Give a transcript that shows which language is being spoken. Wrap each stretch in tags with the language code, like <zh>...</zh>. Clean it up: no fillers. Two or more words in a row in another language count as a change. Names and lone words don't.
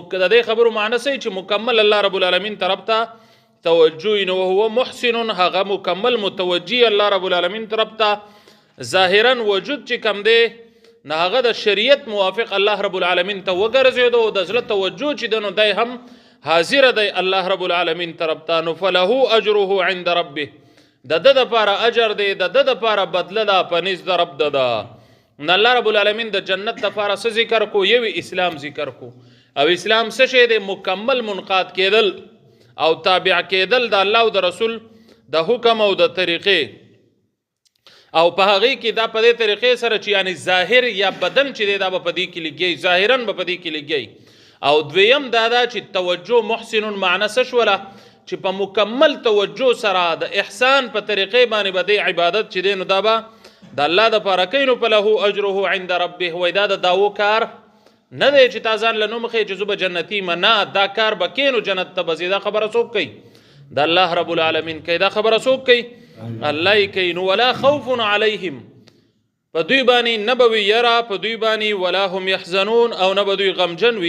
<ps>د دې خبرو معنی څه چې مکمل الله رب العالمین طرف ته توجه. نو</ps> <ar>وهو محسن،</ar> <ps>هغه مکمل متوجه الله رب العالمین طرف ته. ظاهرا وجود چې کم دی نه هغه د شریعت موافق الله رب العالمین ته وګرځېدو او د زړه توجه چې دی نو دی هم حاضر دی الله رب العالمین طرف ته.</ps> <ar>نو فله اجره عند ربه،</ar> <ps>د ده دپاره اجر دی، د ده دپاره بدله ده په نزد د رب ده ده. نو الله رب العالمین د جنت دپاره څه ذکر کو؟ یوی اسلام ذکر کو. او اسلام څه شی دی؟ مکمل منقاد کېدل او تابع کېدل د الله او د رسول د حکم او د طریقې، او په هغې کې دا په دې طریقې سره چې یعنی ظاهر یا بدن چې دی دا به په دې کې لګي، ظاهرا به په دې کې لګي. او دویم دا ده چې توجه محسن معنی څه شوله؟ چې په مکمل توجه سره د احسان په طریقې باندې به د عبادت چې دی نو دا به د الله دپاره کوي.</ps> <ar>نو فله اجره عند ربه،</ar> <ps>وایي دا د داو کار نه دی چې تا ځان له نوم ښیې چې زه به جنتي یم، نه دا کار به کې نو جنت ته به ځې. دا خبره څوک کوي؟ د الله رب العالمین کوي. دا خبره څوک کوي؟ الله یې کوي. نو</ps> <ar>ولا خوف علیهم،</ar> <ps>په دوی باندې نه به وي یره په دوی باندې،</ps> <ar>ولا هم یحزنون،</ar> <ps>او نه به دوی غمجن وي.</ps>